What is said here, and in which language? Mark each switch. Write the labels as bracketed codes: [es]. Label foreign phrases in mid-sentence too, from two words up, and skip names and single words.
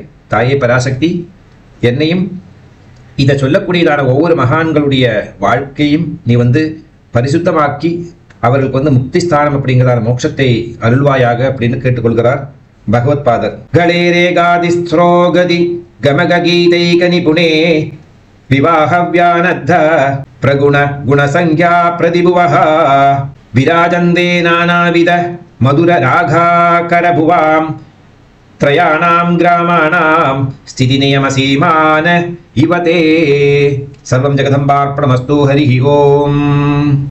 [ta] தாயே பராசக்தி, என்னையும் இதை சொல்லக்கூடியதான ஒவ்வொரு மகான்களுடைய வாழ்க்கையும் நீ வந்து பரிசுத்தமாக்கி அவர்களுக்கு வந்து முக்தி ஸ்தானம் அப்படிங்கிறதான மோட்சத்தை அருள்வாயாக அப்படின்னு கேட்டுக்கொள்கிறார் பகவத்பாதர். [sa] गलेरे काधिस्रोगति गमकगीतैक निपुणे विवाहव्यानद्ध प्रगुण गुणसंख्या प्रतिभुवः विराजन्ते नानाविध मधुर रागाकरभुवां त्रयाणां ग्रामाणां स्थितिनियमसीमान इव ते सर्वं जगदम्बार्पणमस्तु हरिः ओम्।